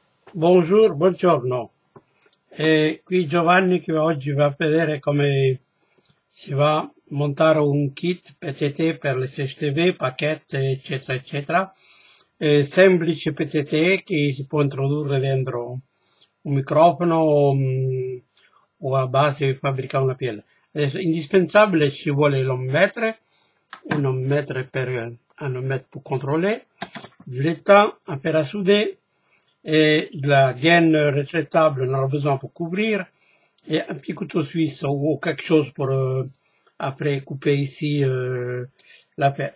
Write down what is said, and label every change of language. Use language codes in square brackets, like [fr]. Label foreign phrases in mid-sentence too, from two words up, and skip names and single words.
[it] Buongiorno, buongiorno. Qui Giovanni che oggi va a vedere come si va a montare un kit PTT per le CSTV, pacchetto, eccetera, eccetera. Semplice PTT che si può introdurre dentro un microfono o a base di fabbricare una pila. Adesso, indispensabile ci vuole [fr] l'ohm-mètre, un ohm-mètre per contrôler, le temps, un fer à souder, et de la gaine rétractable, on en a besoin pour couvrir, et un petit couteau suisse ou quelque chose pour après couper ici la paire.